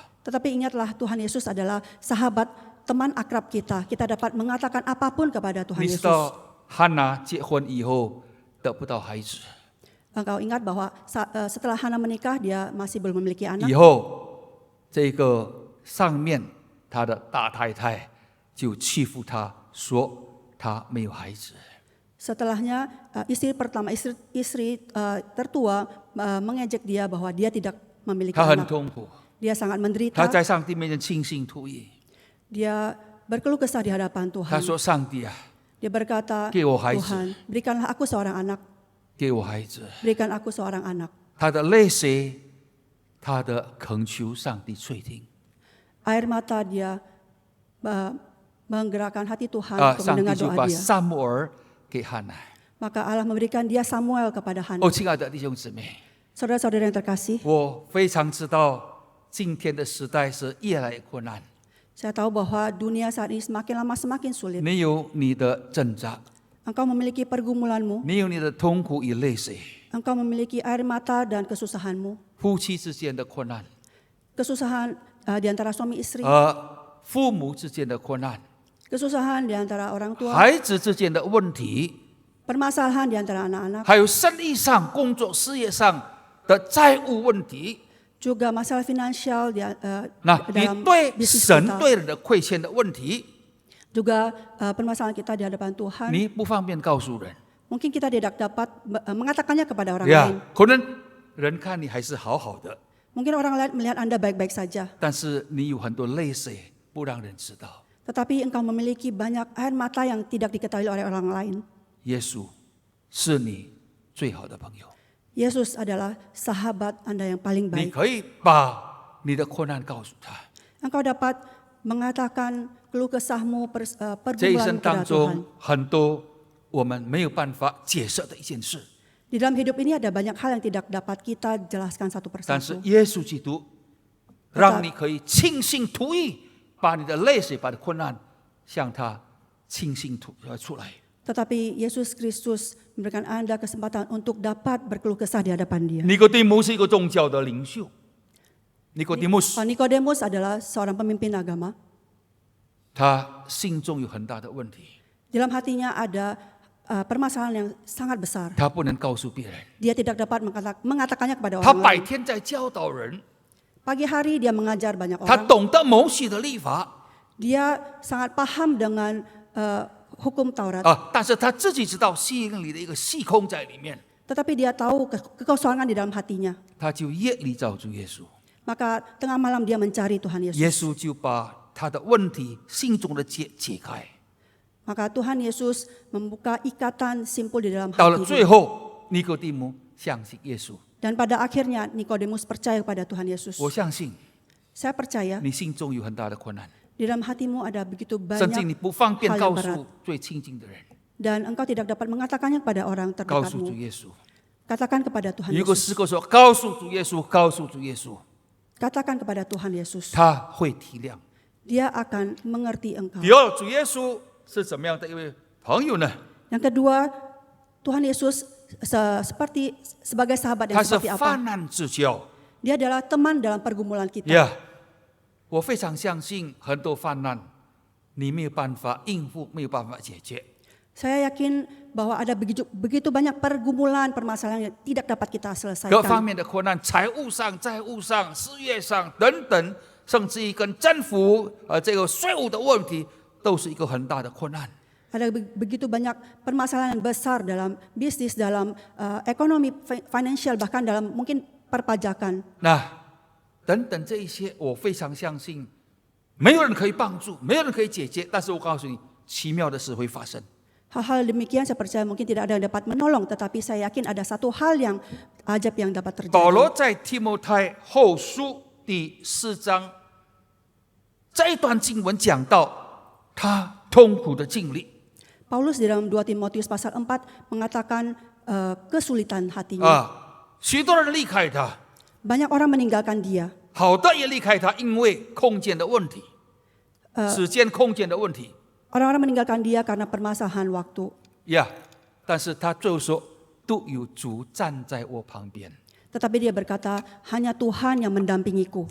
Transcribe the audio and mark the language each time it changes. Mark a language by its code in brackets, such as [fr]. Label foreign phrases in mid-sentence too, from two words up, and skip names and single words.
[id] Tetapi ingatlah Tuhan Yesus adalah sahabat, teman akrab kita. Kita dapat mengatakan apapun kepada Tuhan [zh] 你知 [id] Yesus. [zh] 道汉娜结婚以后得不到孩子， [id] Engkau ingat bahwa setelah Hana menikah dia masih belum memiliki anak. [zh] 以后这个上面他的大太太就欺负他，说他没有孩子。 [id] Setelahnya istri pertama, istri tertua mengejek dia bahwa dia tidak memiliki [zh] 他很 [id] anak. [zh] 痛苦， [id] Dia sangat [zh] 他 [id] menderita. [zh] 在上帝面前倾心吐意。 [id] Dia berkeluh kesah di hadapan [zh] 他 [id] Tuhan. [zh] 说：“上帝啊， [id] Dia berkata, [zh] 给我孩子， [id] Tuhan, berikanlah aku seorang anak. [zh] 给我孩子。” [id] Berikan aku seorang anak. [zh] 他的泪水，他的恳求上帝垂听。 [id] Air mata dia menggerakkan hati Tuhan untuk [zh] 上帝 [id] mendengar [zh] 就 [id] doa [zh] 把 [id] dia. [zh] 撒母耳给汉娜。 [id] Maka Allah memberikan dia Samuel kepada Hana. [zh] 哦，亲爱的弟兄姊妹， [id] Saudara-saudara yang terkasih, [zh] 我非常知道今天的时代是越来越困难。 [id] saya tahu bahwa dunia saat ini semakin lama semakin sulit. [zh] 你有你的挣扎， [id] Engkau memiliki pergumulanmu, [zh] 你有你的痛苦与泪水， [id] engkau memiliki air mata dan kesusahanmu. [zh] 夫妻之间的困难， [id] Kesusahan di antara suami istri, [zh] 父母之间的困难， [id] kesusahan di antara orang tua, [zh] 孩子之间的问题， [id] permasalahan di antara anak-anak, [zh] 还有生意上、工作事业上的债务问题。 [id] juga masalah finansial [zh] 那你 [id] dalam [zh] 对 [id] bisnis [zh] 神 [id] kita, [zh] 对人的亏欠的问题， [id] juga permasalahan kita di hadapan Tuhan. [zh] 你不方便告诉人。 [id] Mungkin kita tidak dapat mengatakannya kepada orang 呀 lain. [zh] 可能人看你还是好好的， [id] Mungkin orang lain melihat Anda baik-baik saja, [zh] 但是你有很多泪水不让人知道。 [id] tetapi engkau memiliki banyak air mata yang tidak diketahui oleh orang lain. [zh] 耶稣是你最好的朋友， [id] Yesus adalah sahabat Anda yang paling [zh] 你 [id] baik. [zh] 可以把你的困难告诉他。 [id] Engkau dapat mengatakan keluh kesahmu, [zh] 这一 [id] pergumulan [zh] 生当 [id] kepada Tuhan. [zh] 中，很多我们没有办法解释的一件事， [id] Di dalam hidup ini ada banyak hal yang tidak dapat kita jelaskan satu [zh] 但是 [id] persatu. [zh] 耶稣基督让你可以倾心吐意，把你的泪水、把你的困难向他倾心吐出来。 [id] Tetapi Yesus Kristus memberikan Anda kesempatan untuk dapat berkeluh kesah di hadapan Dia. [zh] 尼哥底母是一个宗教的领袖，尼哥底母斯 [id] Nikodemus adalah seorang pemimpin agama. [zh] 他心中有很大的问题， [id] Di dalam hatinya ada permasalahan yang sangat besar. [zh] 他不能告诉别人， [id] Dia tidak dapat mengatakannya kepada [zh] 他 [id] orang [zh] 白 [id] lain. [zh] 天在教导人， [id] Pagi hari dia mengajar banyak [zh] 他 [id] orang. [zh] 懂得摩西的律法 [id] Dia sangat paham dengan hukum Taurat. [zh] 但是他自己知道心里的一个细空在里面， [id] Tetapi dia tahu kekosongan di dalam hatinya. [zh] 他就夜里找主耶稣， [id] Maka tengah malam dia mencari Tuhan [zh] 耶 [id] Yesus. [zh] 稣就把他的问题心中的结解开。 [id] Maka Tuhan Yesus membuka ikatan simpul di dalam [zh] 到了 [id] hati [zh] 最 [id] dia. [zh] 后，尼哥底母相信耶稣。 [id] Dan pada akhirnya Nikodemus percaya kepada Tuhan Yesus. [zh] 我相信 [id] Saya percaya [zh] 你心中有很大的困难， [id] di dalam hatimu ada begitu [zh] 甚至 [id] banyak [zh] 你不方便 [id] hal [zh] 告 [id] yang berat. [zh] 诉最亲近的人， [id] Dan engkau tidak dapat mengatakannya kepada orang [zh] 告诉主 [id] terdekatmu. [zh] 耶稣。 [id] Katakan kepada Tuhan [zh] 有一个 [id] Yesus. [zh] 诗歌说：“告诉主耶稣，告诉主耶稣， [id] Katakan kepada Tuhan Yesus. [zh] 他会体谅。 [id] Dia akan mengerti engkau. [zh] 第二，主耶稣是怎么样的一位朋友呢？ [id] Yang kedua, Tuhan Yesus sebagai sahabat yang [zh] 他是 [id] seperti apa? [zh] 患难之交。 [id] Dia adalah teman dalam pergumulan kita. [zh] 呀，我非常相信很多患难，你没有办法应付，没有办法解决。 [id] Saya yakin bahwa ada begitu banyak pergumulan, permasalahan yang tidak dapat kita [zh] 各方 [id] selesaikan. [zh] 面的困难，财务上、债务上、事业上等等，甚至于跟政府这个税务的问题，都是一个很大的困难。 [id] Ada begitu banyak permasalahan besar dalam bisnis, dalam ekonomi, financial, bahkan dalam mungkin perpajakan. [zh] 那等等这一些，我非常相信，没有人可以帮助，没有人可以解决。但是我告诉你，奇妙的事会发生。 [id] Hal-hal demikian saya percaya mungkin tidak ada yang dapat menolong, tetapi saya yakin ada satu hal yang ajaib yang dapat [zh] 保罗 [id] terjadi. [zh] 在提摩太后书第4章这一段经文讲到他痛苦的经历 [id] Paulus di dalam 2 Timotius pasal 4 mengatakan kesulitan hatinya. [zh] 啊，许多人离开他， [id] Banyak orang meninggalkan dia. [zh] 好的也离开他，因为空间的问题，时间空间的问题 [id] Orang-orang meninggalkan dia karena permasalahan waktu. 呀。 [zh] 但是他最后说，都有主站在我旁边， [id] Tetapi dia berkata, hanya Tuhan yang mendampingiku.